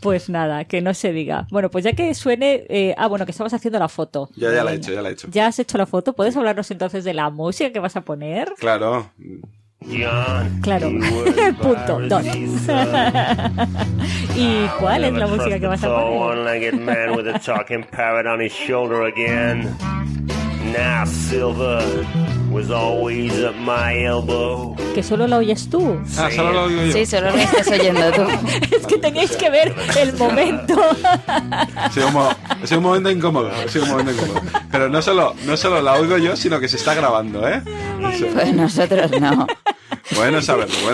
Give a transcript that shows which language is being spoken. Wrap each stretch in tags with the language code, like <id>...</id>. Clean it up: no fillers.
<es>Pues nada, que no se diga. Bueno, pues ya que suene... bueno, que estabas haciendo la foto. Ya la he hecho, ya la he hecho. Ya has hecho la foto. ¿Puedes hablarnos entonces de la música que vas a poner? Claro. Claro, punto, dos. ¿Y cuál es la música que vas a poner?</es> <en>One-legged man with a talking parrot on his shoulder again. Now Silver was always at my elbow.</en> <es>¿Que solo la oyes tú? Ah, solo lo oigo yo. Sí, solo lo estás oyendo tú. Es que tenéis que ver el momento. Ha sido un momento incómodo. Pero no solo la oigo yo, sino que se está grabando, ¿eh? Pues nosotros no. Bueno saberlo.</es>